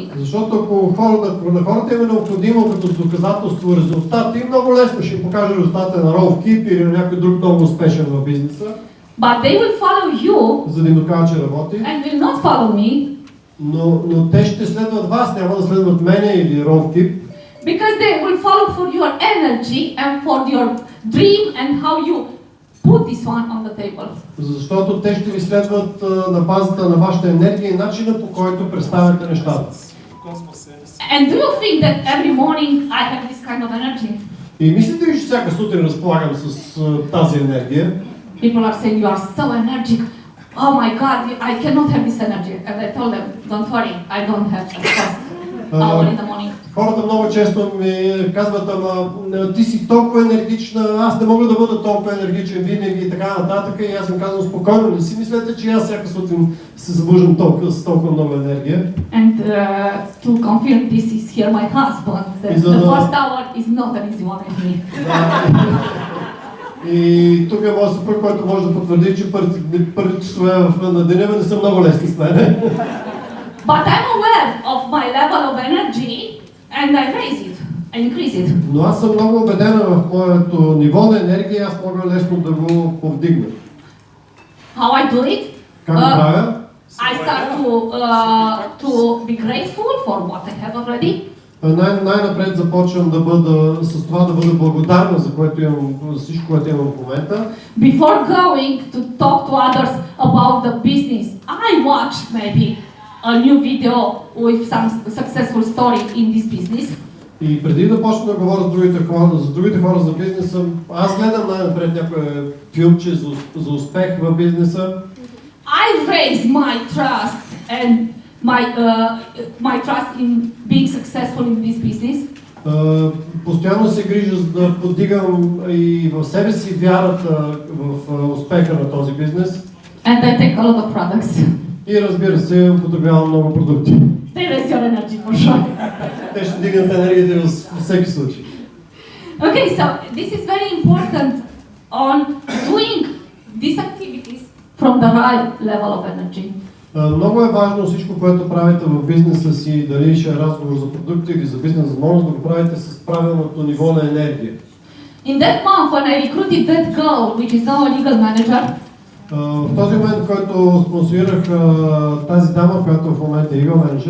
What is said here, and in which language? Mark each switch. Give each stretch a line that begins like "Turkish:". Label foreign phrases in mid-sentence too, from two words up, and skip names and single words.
Bulgarian: Защото ако на хората им е необходимо като доказателство резултат, и много лесно ще им покаже резултата на Rolf Kip или на някой друг много успешен в бизнеса.
English: But they will follow you,
Bulgarian: за да им докажа, че работи.
English: And will not follow me.
Bulgarian: Но те ще следват вас, няма да следват мене или Rolf Kip.
English: Because they will follow for your energy and for your dream and how you put this one on the table.
Bulgarian: Защото те ще ви следват на базата на вашата енергия и начина, по който представяте нещата.
English: And do you think that every morning I have this kind of energy?
Bulgarian: И мислите ли, че всяка сутрин разполагам с тази енергия?
English: People are saying you are so energetic. Oh my God, I cannot have this energy. And I told them, don't worry, I don't have a first hour in the morning.
Bulgarian: Хората много често ми казват, ама ти си толкова енергична, аз не мога да бъда толкова енергичен винаги и така нататък. И аз им казвам спокойно, не си мислете, че аз всяка сутрин се събуждам с толкова много енергия.
English: And to confirm this is here my husband. The first hour is not an easy one with me.
Bulgarian: И тук е моят съпруг, който може да потвърди, че първите часове на деня не са много лесни с мене.
English: But I'm aware of my level of energy and I raise it, I increase it.
Bulgarian: Но аз съм много убедена в моето ниво на енергия, аз мога лесно да го повдигна.
English: How I do it?
Bulgarian: Как го правя?
English: I start to be grateful for what I have already.
Bulgarian: Най-напред започвам с това да бъда благодарна за което имам, за всичко, което имам в момента.
English: Before going to talk to others about the business, I watch maybe a new video with some successful story in this business.
Bulgarian: И преди да почна да говоря с другите хора за бизнеса, аз гледам най-напред някое филмче за успех в бизнеса.
English: I raise my trust and my trust in being successful in this business.
Bulgarian: Постоянно се грижа за да поддигам и в себе си вярата в успеха на този бизнес.
English: And I take a lot of products.
Bulgarian: И разбира се, употребявам много продукти.
English: They raise your energy for sure.
Bulgarian: Те ще дигнат енергията във всеки случай.
English: Okay, so this is very important on doing these activities from the right level of energy.
Bulgarian: Много е важно всичко, което правите в бизнеса си, дали ще е разговор за продукти или за бизнес възможност, да го правите с правилното ниво на енергия.
English: In that month when I recruited that girl, which is now a legal manager,
Bulgarian: в този момент, който спонсорирах тази дама, която в момента е
English: legal manager,